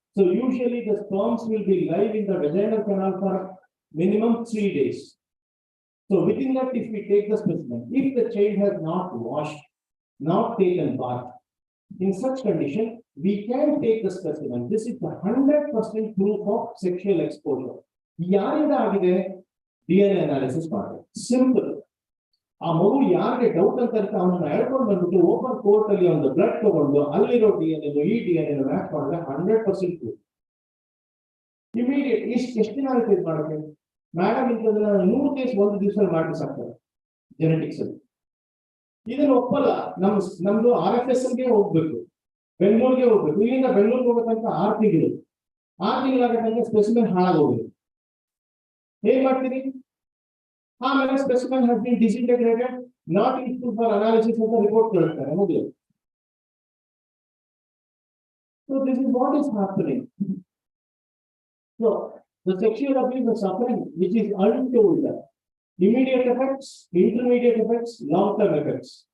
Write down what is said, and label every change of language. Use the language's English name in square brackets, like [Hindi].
[English] So usually the sperms will be live in the vaginal canal for minimum 3 days. So within that, if we take the specimen, if the child has not washed, not taken bath, in such condition, we can take the specimen. This is the 100% proof of sexual exposure. [Kannada] ಯಾರಿಂದ ಆಗಿದೆ? DNA analysis ಮಾಡಿ. Simple. ಆ ಮಗು ಯಾರಿಗೆ doubt ಅಂತ ಇರುತ್ತೆ ಅವನ್ನ ಹೇಳ್ಕೊಂಡು ಬಂದ್ಬಿಟ್ಟು ಓಪನ್ ಕೋರ್ಟ್ ಅಲ್ಲಿ ಒಂದು ಬ್ಲಡ್ ತಗೊಂಡು ಅಲ್ಲಿರೋ DNA ಈ DNA ಮ್ಯಾಚ್ ಮಾಡಿದ್ರೆ 100% ಪ್ರೂಫ್. ಇಮಿಡಿಯೇಟ್ ಎಷ್ಟು ದಿನ ಆಗುತ್ತೆ ಇದು ಮಾಡೋಕೆ? ಮೇಡಮ್ ಇಂಥದನ್ನ 100 ಕೇಸ್ ಒಂದು ದಿವಸ ಮಾಡಿ ಸಾಕ್ತಾರೆ ಜೆನೆಟಿಕ್ಸ್ ಅಲ್ಲಿ. ಇದನ್ನ ಒಪ್ಪಲ್ಲ. ನಮ್ದು RFS ಗೆ ಹೋಗ್ಬೇಕು, ಬೆಂಗಳೂರಿಗೆ ಹೋಗ್ಬೇಕು. ಇಲ್ಲಿಂದ ಬೆಂಗಳೂರಿಗೆ ಹೋಗ್ಬೇಕಂತ 6 ತಿಂಗಳು. 6 ತಿಂಗಳಾಗತ್ತಂದ್ರೆ ಸ್ಪೆಸಿಮೆನ್ ಹಾಳಾಗೋಗಿದೆ. ಏನ್ ಮಾಡ್ತೀರಿ? [English] ಆಮೇಲೆ specimen has been disintegrated, not useful for analysis [Kannada] ಅಂತ ರಿಪೋರ್ಟ್ ಕಳಿಸ್ತಾರೆ ಮುಗಿದು. [English] So this is what is happening. So the sexual abuse are suffering which is untold. Immediate effects, intermediate effects, long-term effects.